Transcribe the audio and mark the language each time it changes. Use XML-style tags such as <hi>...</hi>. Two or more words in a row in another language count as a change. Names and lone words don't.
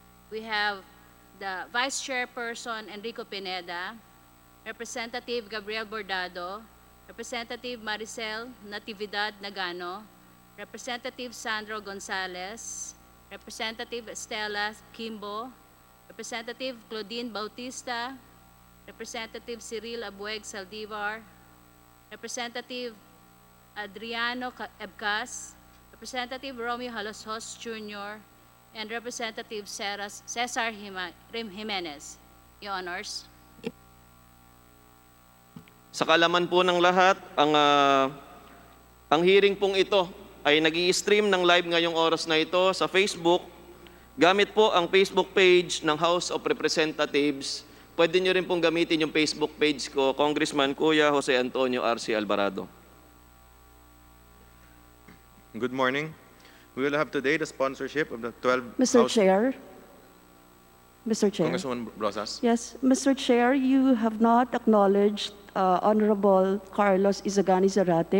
<en>we have the Vice Chairperson Enrico Pineda, Representative Gabriel Bordado, Representative Maricel Natividad Nagano, Representative Sandro Gonzalez, Representative Estela Kimbo, Representative Claudine Bautista, Representative Cyril Abueg Saldivar, Representative Adriano Ebcas, Representative Romeo Haloshos Jr., and Representative Cesar Jimenez. Your Honors.</en> <tl>Sa kalaman po ng lahat, ang hearing pong ito ay nag-i-stream ng live ngayong oras na ito sa Facebook. Gamit po ang Facebook page ng House of Representatives. Pwede nyo rin pong gamitin yung Facebook page ko, Congressman Kuya Jose Antonio R.C. Alvarado.</tl> <en>Good morning. We will have today the sponsorship of the 12 Mr. House... Chair. Mr. Chair. Congresswoman Rosas. Yes, Mr. Chair, you have not acknowledged Honorable Carlos Izagani Zarate.</en>